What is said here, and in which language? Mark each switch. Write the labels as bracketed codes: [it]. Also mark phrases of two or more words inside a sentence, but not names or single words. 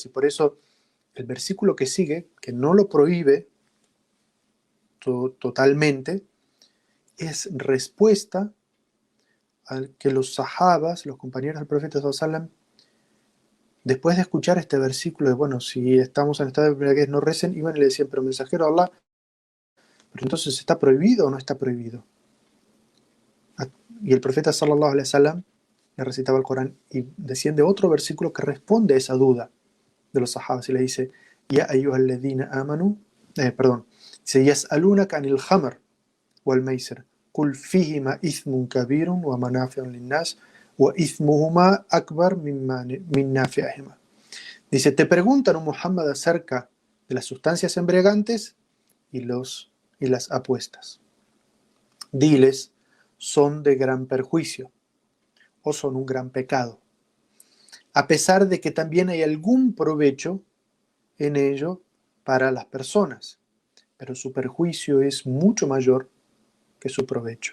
[es] Y por eso el versículo que sigue, que no lo prohíbe totalmente, es respuesta al que los sahabas, los compañeros del profeta sallallahu, después de escuchar este versículo de, bueno, si estamos en estado de embriaguez no recen, iban y le decían: pero mensajero de Allah, pero entonces ¿está prohibido o no está prohibido? Y el profeta [ar] صلى الله عليه وسلم [es] le recitaba el Corán y desciende otro versículo que responde a esa duda de los sahabas y le dice: [ar] يا أيها الذين آمنوا, dice: يسألونك عن الخمر والميسر قل فيهما إثم كبير ومنافع للناس وإثمهما أكبر من نفعهما. [es] Dice: te preguntan, oh Muhammad, acerca de las sustancias embriagantes y las apuestas. Diles: son de gran perjuicio. o son un gran pecado, a pesar de que también hay algún provecho en ello para las personas, pero su perjuicio es mucho mayor que su provecho.